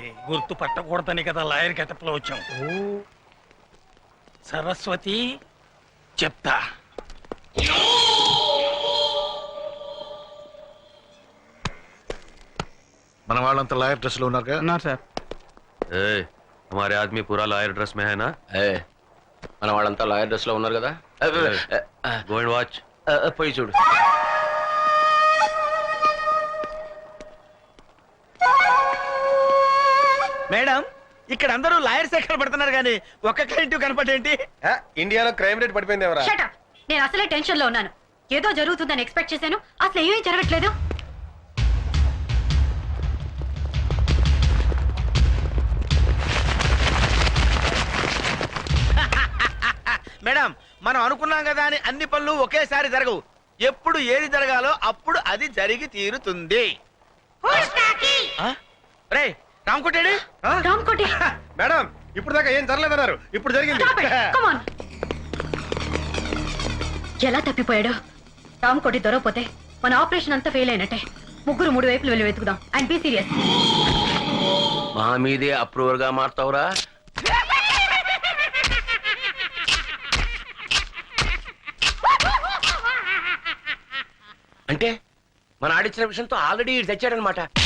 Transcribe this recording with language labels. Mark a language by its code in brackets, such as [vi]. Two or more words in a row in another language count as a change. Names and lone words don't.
[te] గుర్తు పట్టకూడదని కదా [en] lawyer getup [te] లో వచ్చాం. సరస్వతి చెప్తా. మన వాళ్ళంతా [en] lawyer dress [te] లో ఉన్నారుగా? ఉన్నారు సార్. [hi] ए, हमारे आदमी पूरा [en] lawyer dress [hi] में है ना? [te] మన వాళ్ళంతా [en] lawyer dress [te] లో ఉన్నారు కదా. [en] go and watch. [te] పోయి చూడు. మేడం, ఇక్కడ అందరూ లాయర్స్ ఎక్కడ పడుతున్నారు కానీ ఒక్క క్లయింట్ కనపడేంటి? ఇండియాలో [en] crime rate [te] పడిపోయింది ఎవరా? [en] Shut up. [te] నేను అసలే టెన్షన్ లో ఉన్నాను. ఏదో జరుగుతుందని ఎక్స్పెక్ట్ చేశాను, అసలు ఏమీ జరగట్లేదు. మేడం, మనం అనుకున్నాం కదా అని అన్ని పనులు ఒకేసారి జరగవు. ఎప్పుడు ఏది జరగాలో అప్పుడు అది జరిగి తీరుతుంది. రే రామ్కోటేడి? రామ్ కోటి, మేడం, ఇప్పుడు దాకా ఏం జరగలేదన్నారు, ఇప్పుడు జరిగింది. [en] stop it. Come on. [te] ఎలా తప్పిపోయాడు? రామ్ కోటి దొరకపోతే మన ఆపరేషన్ అంతా ఫెయిల్ అయినట్టే. ముగ్గురు మూడు వైపులు వెళ్ళి వెతుకుదాం. [en] and be serious. [te] మా మీదే అప్రూవర్ గా మారుతావురా? అంటే మన ఆడిచ్చిన విషయంతో ఆల్రెడీ తెచ్చాడనమాట.